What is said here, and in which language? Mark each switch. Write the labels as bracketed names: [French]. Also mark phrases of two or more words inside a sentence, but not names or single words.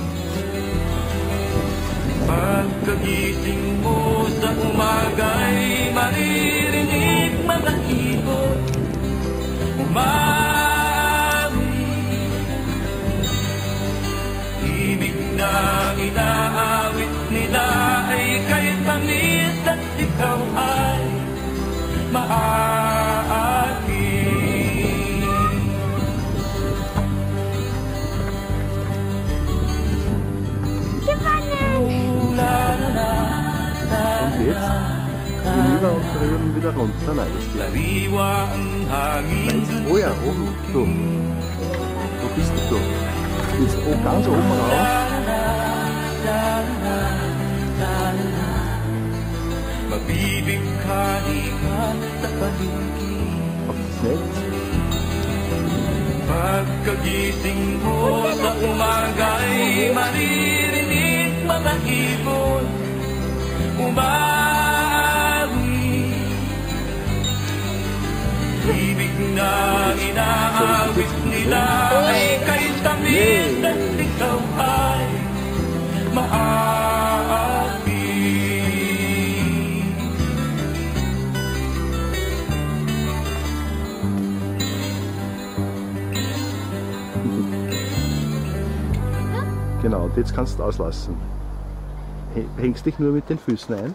[Filipino] Pagkagising mo sa umaga'y maririnig mga ibon umawit. Ibig na inaawit nila ay kay tamis at ikaw ay maaawit. [German] Und jetzt hinüber und drüben wieder runter. Nein, das geht nicht. Oh ja, oben. So. Wo bist du? Jetzt ganz oben raus. Auf das Netz. [Filipino] Pagkagising mo sa umaga'y maririnig mga ibon umawit. Ibig na inaawit nila ay kay tamis at ikaw ay maaawit. [German] Genau, und jetzt kannst du auslassen. Hängst dich nur mit den Füßen ein?